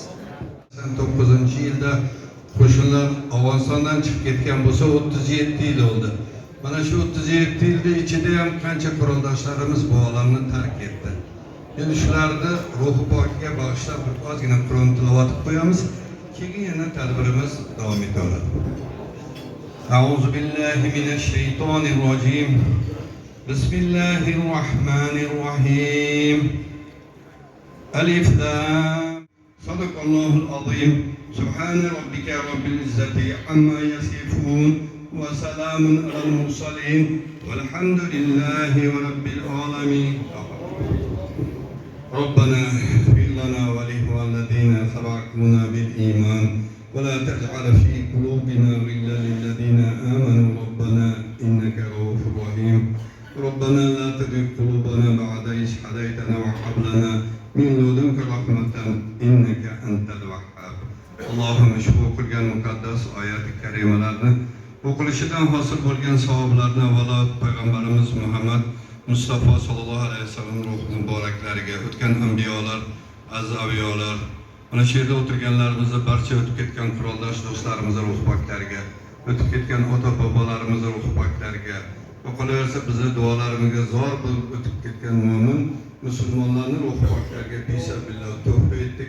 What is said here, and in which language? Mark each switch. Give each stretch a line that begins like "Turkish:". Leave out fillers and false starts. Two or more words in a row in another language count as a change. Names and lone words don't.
Uzbek: 89-yilda qo'shinlar Afg'onistondan chiqib ketgan bo'lsa 37 yil bo'ldi. Mana shu 37 yilda ichida ham qancha quroldoshlarimiz bu olamni tark etdi. Endi shularni ruhi pokiga bag'ishlab bir ozgina Qur'on tilovat qilib qo'yamiz. Keyin yana tadbirimiz davom etaveradi.
Arabic: أعوذ بالله من الشيطان الرجيم. بسم الله الرحمن الرحيم. الم صدق الله العظيم. سبحان ربك رب العزة عما يصفون. وسلام على المرسلين والحمد لله رب العالمين. ربنا اغفر لنا ولإخواننا سبقونا بالإيمان ولا تجعل في قلوبنا غلا للذين آمنوا ربنا إنك رؤوف رحيم. ربنا لا تزغ قلوبنا بعد إذ هديتنا وهب لنا من لدنك رحمة إنك أنت الوهاب. اللهم اشكر
Uzbek: qilgan muqaddas oyat-i karimalarni o'qilishidan hosil bo'lgan savoblarni avvalo payg'ambarimiz Muhammad Mustafa
Arabic: صلى الله عليه وسلم
Uzbek: ruhi muboraklariga, o'tgan anbiyolar, aziz avliyolar, mana shu yerda o'tirganlarimizni barcha o'tib ketgan quroldosh do'stlarimizning ruh poklariga, o'tib ketgan ota-bobolarimizning ruh poklariga, qolaversa bizni duolarimizga zor bo'lib o'tib ketgan mo'min musulmonlarning ruh poklariga bismillah tavba etdik.